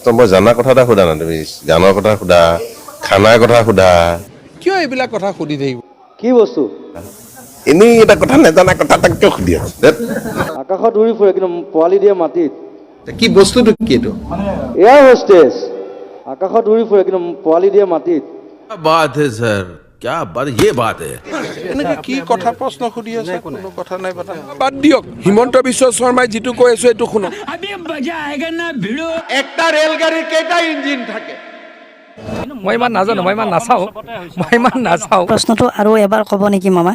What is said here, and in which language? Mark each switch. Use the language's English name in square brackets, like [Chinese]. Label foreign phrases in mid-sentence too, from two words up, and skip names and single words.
[Assamese] মই জানা কথা এটা সোধা না, তুমি গানৰ কথা সোধা, খানাৰ কথা সোধা। কিয় এইবিলাক কথা সুধি থাকিব? কি বস্তু? এনেই এটা কথা নাজানা কথা তাক কিয় সুধি আছো? আকাশত উৰি ফুৰে কিন্তু পোৱালি দিয়ে মাটিত। কি বস্তুটো কি এইটো? [English] air hostage. [Assamese] আকাশত উৰি ফুৰে কিন্তু পোৱালি দিয়ে মাটিত। [Hindi] बात है सर, क्या बात, ये बात है। [Assamese] এনেকে কি কথা প্ৰশ্ন সুধি আছে? কোনো কথা নাই, কথা নাই। বাদ দিয়ক, হিমন্ত বিশ্ব শৰ্মাই যিটো কৈ আছে এইটো শুনক। একটা ৰেলগাড়ীৰ কেইটা ইঞ্জিন থাকে? মই ইমান নাজানো, মই ইমান নাচাওঁ, মই ইমান নাচাওঁ। প্ৰশ্নটো আৰু এবাৰ ক'ব নেকি মামা?